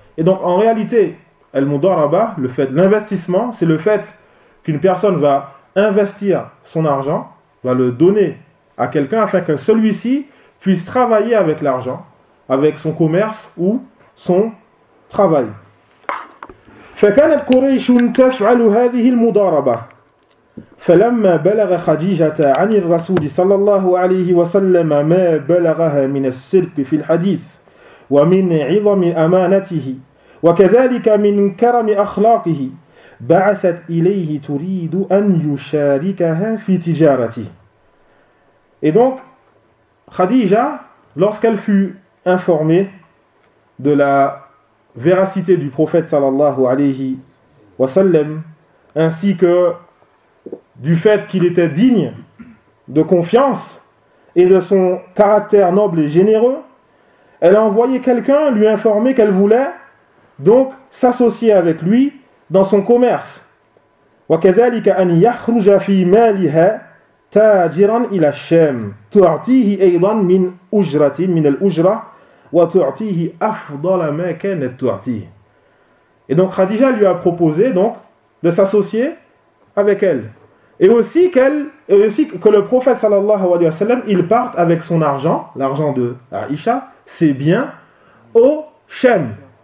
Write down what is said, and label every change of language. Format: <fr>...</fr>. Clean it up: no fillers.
<fr>Et donc en réalité, Al-Mudaraba, le fait, l'investissement, c'est le fait qu'une personne va investir son argent, va le donner à quelqu'un afin que celui-ci puisse travailler avec l'argent, avec son commerce ou son travail.</fr> <ar>فَكَانَتْ قُرَيْشٌ تَفْعَلُ هَذِهِ الْمُدَارَبَةِ فَلَمَّا بَلَغَ خَدِيجَةَ عَنِ الرَّسُولِ صَلَّى اللَّهُ عَلَيْهِ وَسَلَّمَ مَا بَلَغَهَا مِنَ السِّرْقِ فِي الْحَدِيثِ وَمِنْ عِظَمِ أَمَانَتِهِ وكذلك من كرم أخلاقه بعثت إليه تريد أن يشاركها في تجارته.</ar> <fr>Et donc Khadija, lorsqu'elle fut informée de la véracité du prophète</fr> <ar>sallallahu alayhi wa sallam,</ar> <fr>ainsi que du fait qu'il était digne de confiance et de son caractère noble et généreux, elle a envoyé quelqu'un lui informer qu'elle voulait donc s'associer avec lui dans son commerce.</fr> <ar>وكذلك أن يخرج في مالها تاجرا إلى الشام تعطيه أيضا من أجرة من الأجرة وتعطيه أفضل ما كانت تعطيه.</ar> <fr>Et donc Khadija lui a proposé donc de s'associer avec elle, et aussi que le prophète</fr> <ar>sallallahu alayhi wa sallam</ar> <fr>il parte avec son argent, l'argent de Aïcha, ses biens au Shem.</fr>